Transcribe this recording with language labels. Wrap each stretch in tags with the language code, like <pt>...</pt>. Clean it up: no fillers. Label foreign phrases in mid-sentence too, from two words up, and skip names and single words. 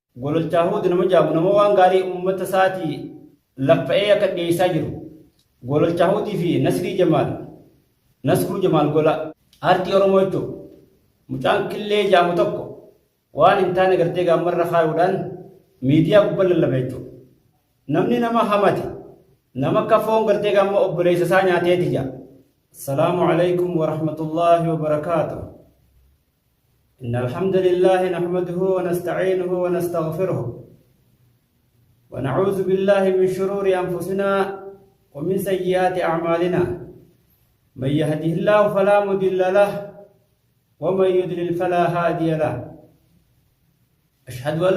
<om>gololchaahuu nama jaamu nama waan gaarii uummata isaatii laffa'ee akka dhiyeessaa jiru gololchaahuutii fi Nasruu Jamaal gola aartii Oromoo jechuudha. Mucaan killee jaamu tokko waan hin taane gartee gaammarra kaayuudhaan miidiyaa gubbaa lallaba jechuudha. Namni nama hamate nama kafoon gartee gaamma obboleessa isaa nyaateeti jira.</om> <ar>السلام عليكم ورحمة الله وبركاته. إن الحمد لله نحمده ونستعينه ونستغفره ونعوذ بالله من شرور أنفسنا ومن سيئات أعمالنا من يهده الله فلا مضل له ومن يضلل فلا هادي له أشهد أن</ar>